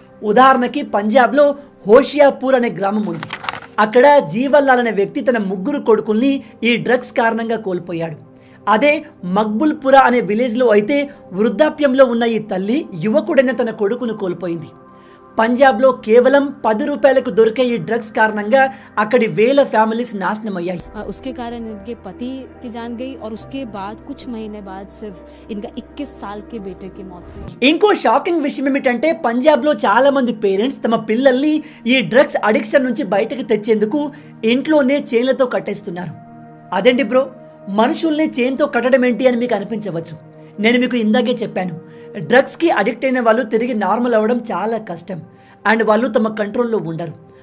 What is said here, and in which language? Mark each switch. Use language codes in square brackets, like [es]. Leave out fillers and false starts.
[te] ఉదాహరణకి పంజాబ్లో హోషియాపూర్ అనే గ్రామం ఉంది. అక్కడ జీవన్లాల్ అనే వ్యక్తి తన 3 కొడుకుల్ని ఈ డ్రగ్స్ కారణంగా కోల్పోయాడు. అదే మక్బుల్పురా అనే విలేజ్లో అయితే వృద్ధాప్యంలో ఉన్న ఈ తల్లి యువకుడైన తన కొడుకును కోల్పోయింది. పంజాబ్లో కేవలం 10 రూపాయలకు దొరికే ఈ డ్రగ్స్ కారణంగా అక్కడి వేల ఫ్యామిలీస్ నాశనమయ్యాయి. [hi] उसके कारण इनके पति की जान गई और उसके बाद कुछ महीने बाद सिर्फ इनका 21 साल के बेटे की मौत हुई. [te] ఇంకో షాకింగ్ విషయం ఏమిటంటే పంజాబ్లో చాలా మంది పేరెంట్స్ తమ పిల్లల్ని ఈ డ్రగ్స్ అడిక్షన్ నుంచి బయటకు తెచ్చేందుకు ఇంట్లోనే చైన్లతో కట్టేస్తున్నారు. అదేంటి బ్రో, మనుషుల్ని చైన్తో కట్టడం ఏంటి అని మీకు అనిపించవచ్చు. నేను మీకు ఇందాకే చెప్పాను, డ్రగ్స్కి అడిక్ట్ అయిన వాళ్ళు తిరిగి నార్మల్ అవ్వడం చాలా కష్టం అండ్ వాళ్ళు తమ కంట్రోల్లో ఉండరు.